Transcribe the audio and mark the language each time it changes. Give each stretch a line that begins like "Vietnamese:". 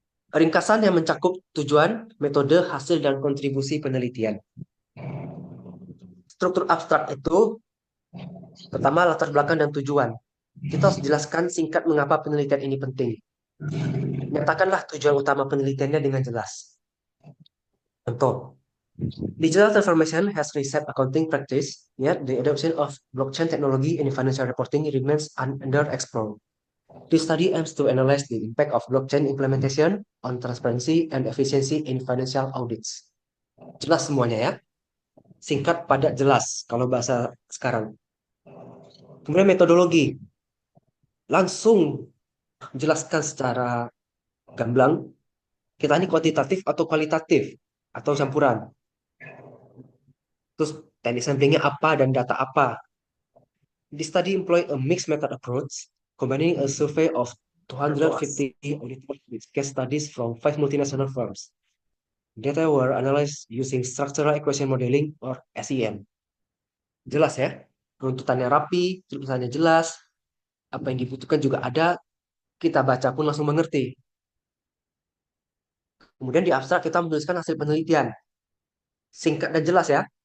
Indonesian: Ringkasan yang mencakup tujuan, metode, hasil, dan kontribusi penelitian. Struktur abstrak itu pertama latar belakang dan tujuan. Kita harus jelaskan singkat mengapa penelitian ini penting. Nyatakanlah tujuan utama penelitiannya dengan jelas.
English: Contoh, digital transformation has reset accounting practice, yet the adoption of blockchain technology in financial reporting remains underexplored. This study aims to analyze the impact of blockchain implementation on transparency and efficiency in financial audits.
Indonesian: Jelas semuanya ya. Singkat, padat, jelas kalau bahasa sekarang. Kemudian metodologi. Langsung jelaskan secara gamblang. Kita ini kuantitatif atau kualitatif atau campuran. Terus teknik samplingnya apa dan data apa.
English: The study employed a mixed method approach, combining a survey of 250 auditors with case studies from 5 multinational firms. Data were analyzed using structural equation modeling or SEM.
Indonesian: Jelas ya, runtutannya rapi, tulisannya jelas, apa yang dibutuhkan juga ada, kita baca pun langsung mengerti. Kemudian di abstrak kita menuliskan hasil penelitian. Singkat dan jelas ya.